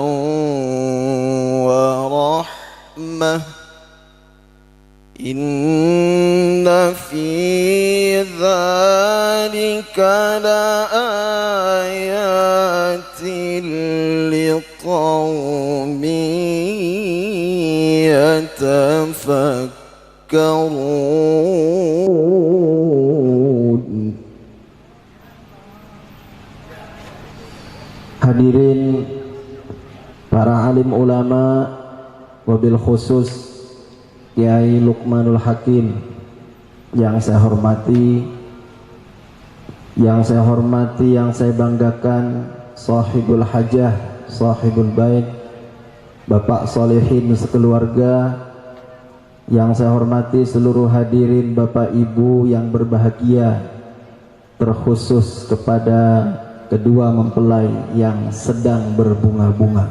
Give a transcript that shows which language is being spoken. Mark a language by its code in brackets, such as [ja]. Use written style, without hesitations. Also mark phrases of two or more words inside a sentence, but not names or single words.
[ar] ورحمة إن في ذلك لآيات لقوم يتفكرون. [id] Hadirin para alim ulama, [ar] وبالخصوص [id] Kiai Luqmanul Hakim yang saya hormati, yang saya banggakan, [ar] صاحب الحاجة, صاحب البيت, [id] Bapak Solehin sekeluarga, yang saya hormati seluruh hadirin Bapak Ibu yang berbahagia, terkhusus kepada kedua mempelai yang sedang berbunga-bunga.